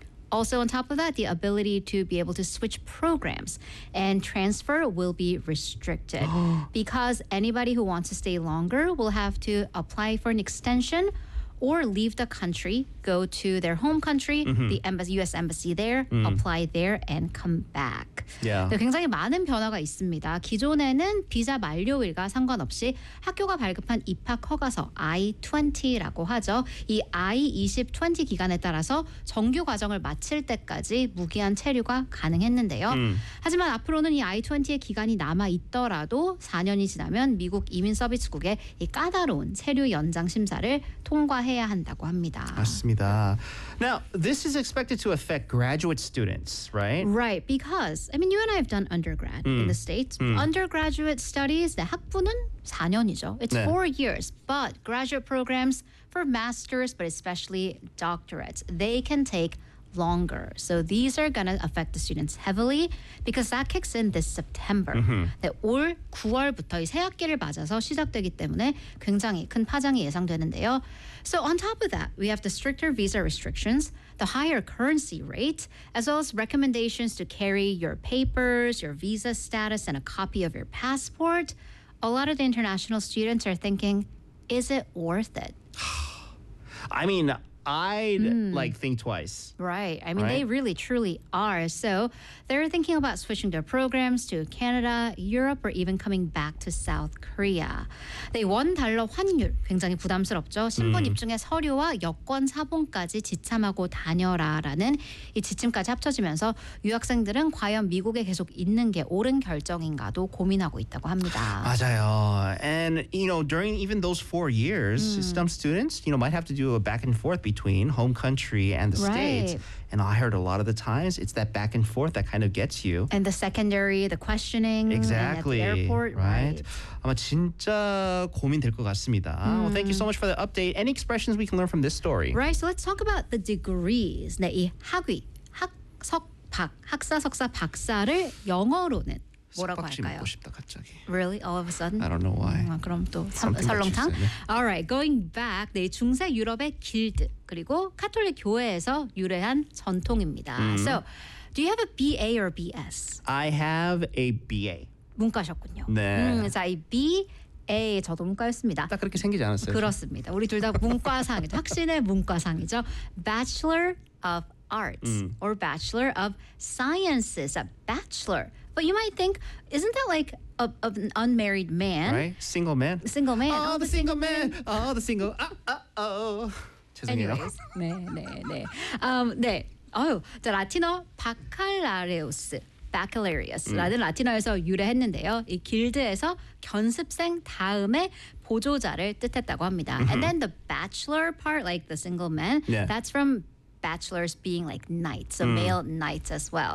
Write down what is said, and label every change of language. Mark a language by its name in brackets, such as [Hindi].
[English] Also, on top of that, the ability to be able to switch programs and transfer will be restricted because anybody who wants to stay longer will have to apply for an extension or leave the country, go to their home country, the embassy, U.S. embassy there, apply there, and come back. Yeah. [Korean] 네, 굉장히 많은 변화가 있습니다. 기존에는 비자 만료일과 상관없이 학교가 발급한 입학 허가서 I-20라고 하죠. 이 I-20 기간에 따라서 정규 과정을 마칠 때까지 무기한 체류가 가능했는데요. 하지만 앞으로는 이 I-20의 기간이 남아있더라도 4년이 지나면 미국 이민서비스국의 이 까다로운 체류 연장 심사를 통과 해야 한다고 합니다. 맞습니다. [English] Now, this is expected to affect graduate students, right? Right, because, I mean, you and I have done undergrad in the States. Undergraduate studies, [Korean] 네, 학부는 4년이죠. It's 네. [English] 4 years, but graduate programs for masters, but especially doctorates, they can take longer. So these are going to affect the students heavily because that kicks in this September. [Korean] That 올 9월부터 이 새학기를 맞아서 시작되기 때문에 굉장히 큰 파장이 예상되는데요. [English] So on top of that, we have the stricter visa restrictions, the higher currency rate, as well as recommendations to carry your papers, your visa status, and a copy of your passport. A lot of the international students are thinking, is it worth it? I mean, I'd like think twice. Right. I mean, right? They really, truly are. So they're thinking about switching their programs to Canada, Europe, or even coming back to South Korea. [Korean] 네, 원 달러 환율 굉장히 부담스럽죠. 신분 입증의 서류와 여권 사본까지 지참하고 다녀라라는 이 지침까지 합쳐지면서 유학생들은 과연 미국에 계속 있는 게 옳은 결정인가도 고민하고 있다고 합니다. 맞아요. [English] And you know, during even those 4 years, some students, you know, might have to do a back and forth between home country and the States. And I heard a lot of the times it's that back and forth that kind of gets you. And the secondary, the questioning. Exactly. And at the airport. Right. [Korean] 아마 진짜 고민될 것 같습니다. [English] Well, thank you so much for the update. Any expressions we can learn from this story? Right. So let's talk about the degrees. [Korean] 네, 이 학위, 학석, 박, 학사, 석사, 박사를 영어로는 뭐라고 할까요? 싶다, [English] really? All of a sudden? I don't know why. [Korean] 그럼 또 설렁탕? [English] All right, going back, [Korean] 네, 중세 유럽의 길드, 그리고 카톨릭 교회에서 유래한 전통입니다. [English] So, do you have a BA or BS? I have a BA. [Korean] 문과셨군요. 네. [English] So, I BA, [Korean] 저도 문과였습니다. 딱 그렇게 생기지 않았어요? 그렇습니다. 우리 둘 다 문과상이죠. 확신의 문과상이죠. [English] Bachelor of Arts or Bachelor of Sciences, a bachelor. But you might think, isn't that like an unmarried man? Right? Single man? Single man. Oh, the single man. Man. Oh, the single. Oh. [Korean] 죄송해요. 네, 네, 네. 네. 저 라틴어 바칼라레우스. Baccalaureus라는 라틴어에서 유래했는데요. 이 길드에서 견습생 다음에 보조자를 뜻했다고 합니다. [English] And then the bachelor part, like the single man, that's from bachelors being like knights, a male knights as well.